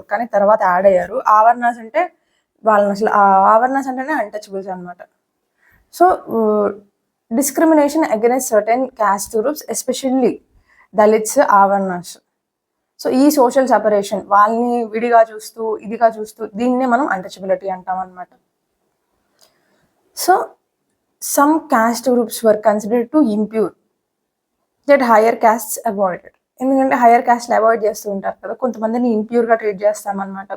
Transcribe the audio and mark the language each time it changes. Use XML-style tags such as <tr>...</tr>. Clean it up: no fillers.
<te>కానీ తర్వాత యాడ్ అయ్యారు. ఆవర్నాస్ అంటే వాళ్ళని అసలు ఆవర్నాస్ అంటేనే అన్‌టచబుల్స్ అనమాట.</te> <en>So, discrimination against certain caste groups especially Dalits, Avarnas.</en> <te>So, ఈ సోషల్ సెపరేషన్ వాళ్ళని విడిగా చూస్తూ, ఇదిగా చూస్తూ దీన్నే మనం untouchability అంటామనమాట.</te> <en>So, some caste groups were considered to impure that higher castes avoided.</en> <te>ఎందుకంటే హైయర్ కాస్ట్‌ని అవాయిడ్ చేస్తూ ఉంటారు కదా! కొంతమందిని ఇంప్యూర్‌గా ట్రీట్ చేస్తామనమాట.</te>